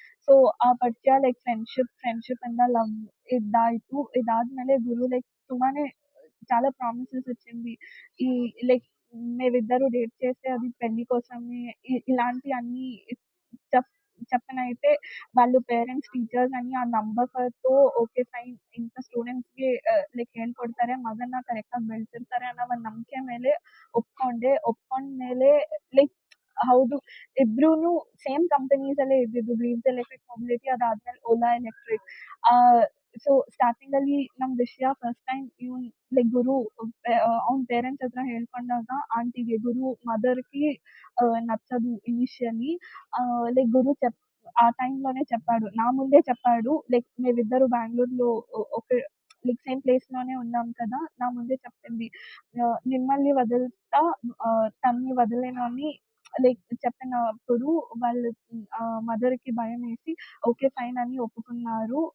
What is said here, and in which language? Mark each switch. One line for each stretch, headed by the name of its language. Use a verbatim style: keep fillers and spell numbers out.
Kannada: So ಆ ಪರಿಚಯ like friendship friendship ಇಂದ ಲವ್ ಇದಾಯಿತು. ಇದಾದ್ಮೇಲೆ ಗುರು ಲೈಕ್ ತುಂಬಾನೇ
Telugu: చాలా ప్రామిసెస్ ఇచ్చింది. ఈ లైక్ మేమిద్దరు డేట్ చేస్తే అది పెళ్లి కోసమే, ఇ- ఇలాంటి అన్ని చెప్ చెప్పనైతే వాళ్ళు పేరెంట్స్ టీచర్స్ అని ఆ నమ్మకంతో ఓకే ఫైన్ ఇంత
Kannada: ಸ್ಟೂಡೆಂಟ್ಸ್ಗೆ ಲೈಕ್ ಹೇಳ್ಕೊಡ್ತಾರೆ, ಮಗನ ಕರೆಕ್ಟಾಗಿ ಬೆಳೆಸಿರ್ತಾರೆ ಅನ್ನೋ ಒಂದು ನಂಬಿಕೆ ಮೇಲೆ ಒಪ್ಕೊಂಡೆ. ಒಪ್ಕೊಂಡ್ಮೇಲೆ ಲೈಕ್ ಹೌದು, ಇಬ್ರು ಸೇಮ್ ಕಂಪನೀಸ್ ಅಲ್ಲೇ ಇದ್ದಿದ್ದು, ಗ್ರೀನ್ಸ್ ಎಲೆಕ್ಟ್ರಿಕ್ ಮೊಬಿಲಿಟಿ, ಅದಾದ್ಮೇಲೆ ಓಲಾ ಎಲೆಕ್ಟ್ರಿಕ್. ಸೊ ಸ್ಟಾರ್ಟಿಂಗ್ ಅಲ್ಲಿ ನಮ್ ವಿಷಯ ಫಸ್ಟ್ ಟೈಮ್ ಇವ್ ಲೈಕ್ ಗುರು ಅವ್ನ ಪೇರೆಂಟ್ಸ್ ಹತ್ರ ಹೇಳ್ಕೊಂಡಾಗ ಆಂಟಿಗೆ ಗುರು ಮದರ್ಗೆ
Telugu: నచ్చదు. ఇనిషియలీ లైక్ గురు చెప్ ఆ టైంలోనే చెప్పాడు, నా ముందే చెప్పాడు లైక్ మేమిద్దరు బెంగళూరులో ఒకే లైక్ సేమ్ ప్లేస్ లోనే ఉన్నాం కదా, నా ముందే చెప్పింది "ఆ, మిమ్మల్ని వదులుతా, ఆ, తన్ని వదలేను" అని లైక్ చెప్పినప్పుడు వాళ్ళు మదర్ కి భయం వేసి ఓకే ఫైన్ అని ఒప్పుకున్నారు.